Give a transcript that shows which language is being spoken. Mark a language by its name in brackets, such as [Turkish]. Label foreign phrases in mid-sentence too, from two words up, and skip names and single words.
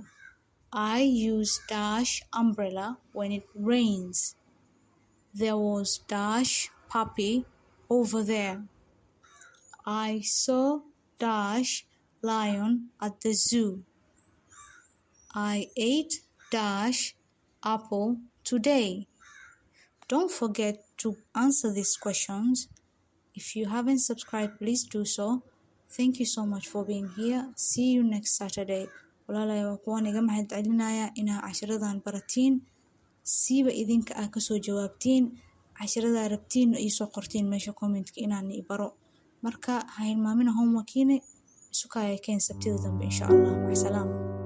[English] I use dash umbrella when it rains. There was dash puppy over there. I saw dash lion at the zoo. I ate dash apple today. Don't forget to answer these questions. If you haven't subscribed, please do so. Thank you so much for being here. See you next Saturday. [Somali] Walaalay waa kuwan iga mahad celinaya inaa casharadan baratiin. Siiba idinka ka soo jawaabtiin. Casharada rabtiin iyo soo qortiin meesha commentka inaan baro. Marka ha hilmaamina homeworkiina isukaya keen sabtida dambe [Arabic] إن شاء الله. مع السلامة.